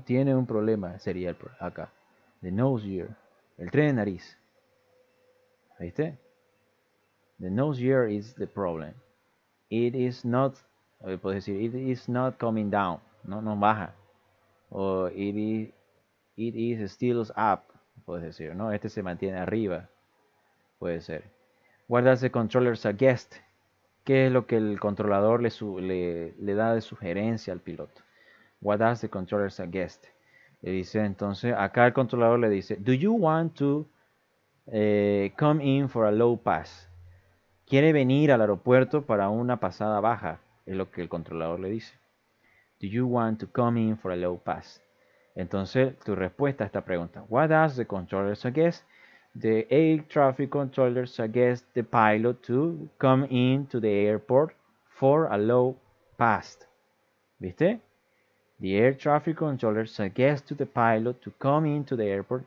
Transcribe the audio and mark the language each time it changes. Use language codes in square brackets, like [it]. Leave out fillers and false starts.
[es] Tiene un problema, sería acá. [en] The nose gear, [es] el tren de nariz. ¿Viste? [en] The nose gear is the problem. It is not, [es] puedes decir, [en] it is not coming down. [es] No baja. [en] O it is still up. [es] Puedes decir, ¿no? Este se mantiene arriba. Puede ser. [en] What does the controller suggest? [es] ¿Qué es lo que el controlador le da de sugerencia al piloto? [en] What does the controller suggest? [es] Le dice, entonces, acá el controlador le dice, [en] do you want to come in for a low pass? [es] ¿Quiere venir al aeropuerto para una pasada baja? Es lo que el controlador le dice. [en] Do you want to come in for a low pass? [es] Entonces, tu respuesta a esta pregunta. [en] What does the controller suggest? The air traffic controller suggests the pilot to come into the airport for a low pass. ¿Viste? The air traffic controller suggests to the pilot to come into the airport.